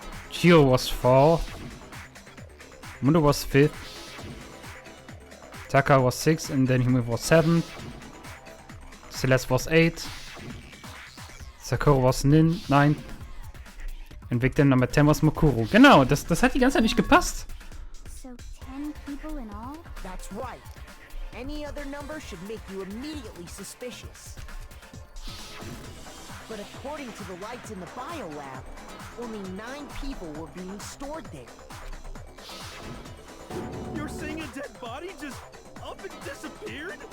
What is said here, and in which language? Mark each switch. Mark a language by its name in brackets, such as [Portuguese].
[English] Chio was fourth. Mundo was fifth. Taka was sixth, and then Hime was seventh. Celeste was eighth. Sakura was ninth. Und Victim Number 10 was Mokuro. [German] Genau, das hat die ganze Zeit nicht gepasst. [English] So 10 people in all? That's right. Any other number should make you immediately suspicious. But according to the lights in the biolab, only 9 people were being stored there. You're saying a dead body just up and disappeared?